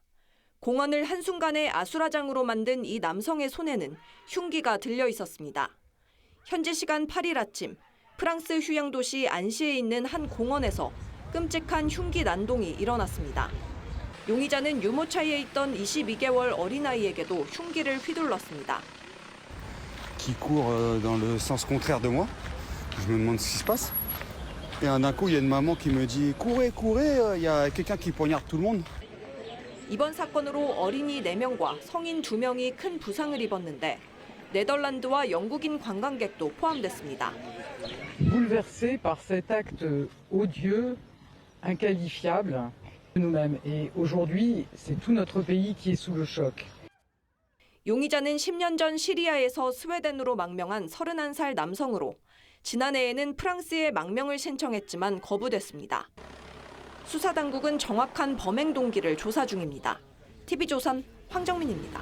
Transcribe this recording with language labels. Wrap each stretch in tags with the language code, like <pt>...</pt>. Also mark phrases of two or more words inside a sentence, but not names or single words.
<ko>공원을 한순간에 아수라장으로 만든 이 남성의 손에는 흉기가 들려 있었습니다. 현지 시간 8일 아침 프랑스 휴양 도시 안시에 있는 한 공원에서 끔찍한 흉기 난동이 일어났습니다. 용의자는 유모차에 있던 22개월 어린아이에게도 흉기를 휘둘렀습니다.</ko> <fr>Qui court dans le sens contraire de moi. Je me demande ce qui se passe. Et d'un coup, il y a une maman qui me dit courez, courez, il y a quelqu'un qui poignarde tout le monde.</fr> <ko>이번 사건으로 어린이 4명과 성인 2명이 큰 부상을 입었는데 네덜란드와 영국인 관광객도 포함됐습니다.</ko> <fr>Bouleversés par cet acte odieux, inqualifiable de nous-mêmes. Et aujourd'hui, c'est tout notre pays qui est sous le choc.</fr> <ko>용의자는 10년 전 시리아에서 스웨덴으로 망명한 31살 남성으로 지난해에는 프랑스에 망명을 신청했지만 거부됐습니다. 수사당국은 정확한 범행 동기를 조사 중입니다. TV조선 황정민입니다.</ko>